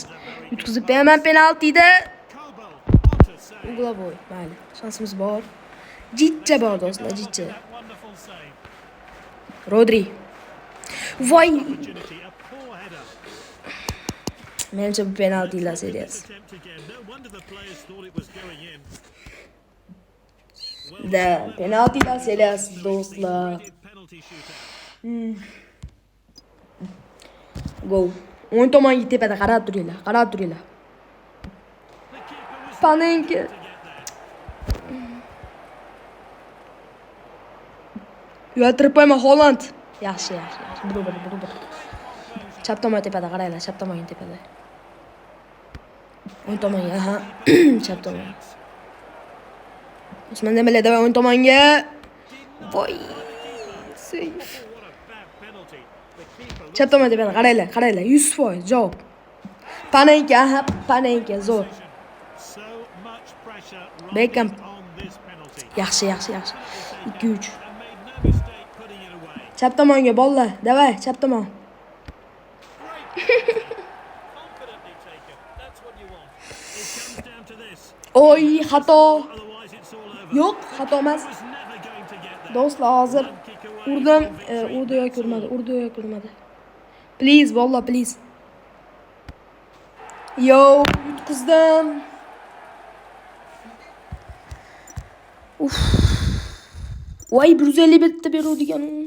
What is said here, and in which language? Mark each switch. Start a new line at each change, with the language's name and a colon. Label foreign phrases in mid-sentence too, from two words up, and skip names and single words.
Uzbek: Yutkazib beraman penaltida. Uglovoy, mayli. Shansimiz bor. Jitcha bor do'stlar, jitcha. Rodri. Voy. Menimcha bu penaltilar seriyasi.
English: Attempt again. No wonder the players thought it was going in.
Uzbek: Da penaltilar seriyasi do'stlar.
English: Penalty shootout.
Uzbek: Gol. O'ng tomonga tepada qarab turinglar, qarab turinglar.
English: The keeper was Panenka. to get there.
Uzbek: Uyaltirib qo'yma Holland. Yaxshi. Bir. Chap tomon tepada qaranglar, chap tomon tepada. O'ng tomonga, ha. Chap tomon. Usman Dembele davay o'ng tomonga. Voy.
English: Safe. What a bad penalty. The keeper
Uzbek: Chap tomon tepada qaranglar. 100% javob. Panenka zo'r.
English: so much pressure Beckham. on this penalty.
Uzbek: Yaxshi. 2-3.
English: And made no mistake putting it away.
Uzbek: Chap tomonga bolalar, davay, chap tomon.
English: Confidently taken. That's what you want. It comes down to this.
Uzbek: Oy, xato.
English: Otherwise it's all over.
Uzbek: Yo'q, xato emas.
English: Was never going to get there.
Uzbek: Do'stlar, hozir
English: Kick away.
Uzbek: urdim, urdi yoki urmadi. Please, bolalar, please. Yo, yutqizdim. Uf. Voy, 151 ta beradigan.